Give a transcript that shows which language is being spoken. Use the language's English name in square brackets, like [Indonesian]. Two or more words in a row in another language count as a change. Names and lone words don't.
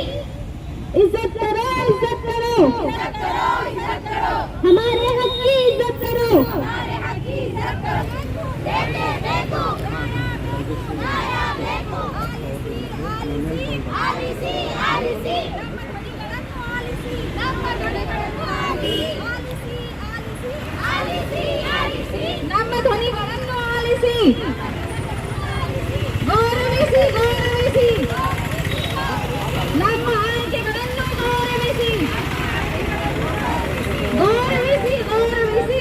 [Hindi] इज्जत करो, इज्जत करो, इज्जत करो, इज्जत करो। हमारे हक की इज्जत करो, हमारे हक की इज्जत करो। देखो, देखो, देखो। [Kannada] ಆಲಿಸಿ, ಆಲಿಸಿ, ನಮ್ಮ ಧ್ವನಿಗಳನ್ನು ಆಲಿಸಿ, ಗೌರವಿಸಿ, ಗೌರವಿಸಿ. ನಮ್ಮ ಆಯ್ಕೆಗಳನ್ನು ಗೌರವಿಸಿ, ಗೌರವಿಸಿ, ಗೌರವಿಸಿ.